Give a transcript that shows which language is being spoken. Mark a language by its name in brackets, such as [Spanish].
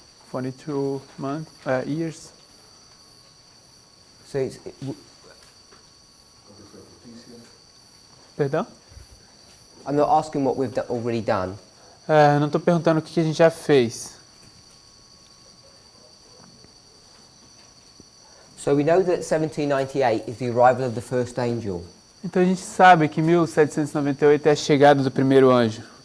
[English] 42 years. So it's, [Portuguese] Perdão? [English] I'm not asking what we've already done. [Portuguese] Não estou perguntando o que a gente já fez. [English] So we know that 1798 is the arrival of the first angel. [Portuguese] Então a gente sabe que 1798 é a chegada do primeiro anjo.